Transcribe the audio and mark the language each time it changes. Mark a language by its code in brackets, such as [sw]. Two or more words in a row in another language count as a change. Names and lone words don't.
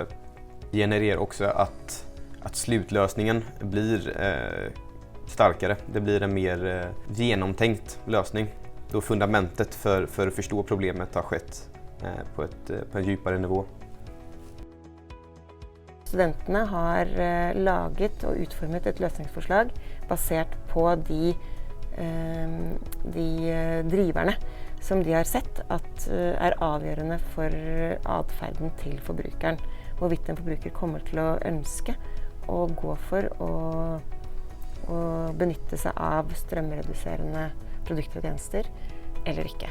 [sv] Det genererar också att slutlösningen blir starkare. Det blir en mer genomtänkt lösning. Då fundamentet för att förstå problemet har skett på en djupare nivå. [no] Studentene har laget og utformet et løsningsforslag basert på de driverne som de har sett at er avgjørende for atferden til forbrukeren. Hvorvidt en forbruker kommer til å ønske å gå for å benytte seg av strømreduserende produkter og tjenester eller ikke.